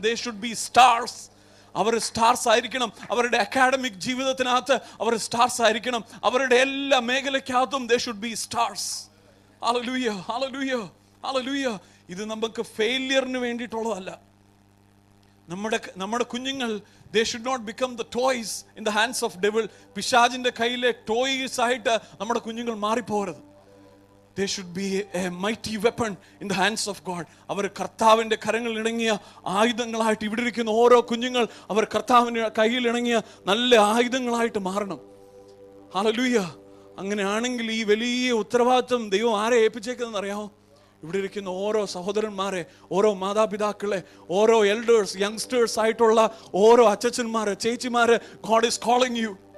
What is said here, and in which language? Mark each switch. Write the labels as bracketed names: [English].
[English] They should be stars. [Malayalam] Our stars ആയിരിക്കണം. അവരുടെ academic ജീവിതത്തിനകത്ത് അവർ stars ആയിരിക്കണം. അവരുടെ എല്ലാ മേഖലയ്ക്കകത്തും [English] They should be stars. [Malayalam] Hallelujah, hallelujah, hallelujah. ഇത് നമുക്ക് ഫെയിലിയറിന് വേണ്ടിയിട്ടുള്ളതല്ല. നമ്മുടെ കുഞ്ഞുങ്ങൾ, [English] they should not become the toys in the hands of devil. [Malayalam] പിശാചിന്റെ കയ്യിലെ ടോയ്സ് ആയിട്ട് നമ്മുടെ കുഞ്ഞുങ്ങൾ മാറിപ്പോകരുത്. [English] They should be a mighty weapon in the hands of God. [Malayalam] അവർ കർത്താവിന്റെ കരങ്ങളിൽ ഇണങ്ങിയ ആയുധങ്ങളായിട്ട്, ഇവിടെ ഇരിക്കുന്ന ഓരോ കുഞ്ഞുങ്ങൾ അവർ കർത്താവിന്റെ കയ്യിൽ ഇണങ്ങിയ നല്ല ആയുധങ്ങളായിട്ട് മാറണം. ഹല്ലേലൂയ. അങ്ങനെയാണെങ്കിൽ ഈ വലിയ ഉത്തരവാദിത്വം ദൈവം ആരെ ഏൽപ്പിച്ചേക്കുന്നതെന്ന് അറിയാമോ? ഇവിടെ ഇരിക്കുന്ന ഓരോ സഹോദരന്മാരെ, ഓരോ മാതാപിതാക്കളെ, ഓരോ എൽഡേഴ്സ്, യങ്സ്റ്റേഴ്സ് ആയിട്ടുള്ള ഓരോ അച്ഛന്മാരെ, ചേച്ചിമാരെ, [English] God is calling you.